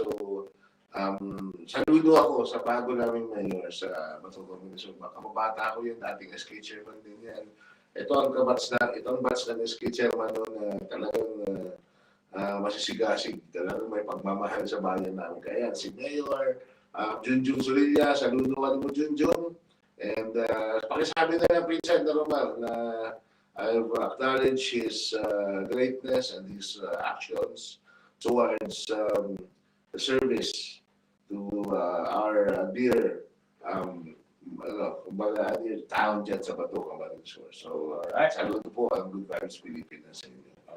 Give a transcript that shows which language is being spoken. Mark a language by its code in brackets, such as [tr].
[tl] So, saludo ako sa bago naming mayor sa Bato, Camarines Sur. Kamabata ako yung dating SK chairman din yan. Ito ang batch ng SK chairman na talagang masisigasig, talagang may pagmamahal sa bayan namin. Kaya si Mayor Junjun Solilla, saluduan mo Junjun. And pakisabi na lang Pinsan na Romar na [en] I've acknowledged his greatness and his actions towards the service to our dear town [tl] dyan sa [en] Bato, Camarines Sur. [tl] So, saludo po ang Good Vibes Pilipinas sa inyo.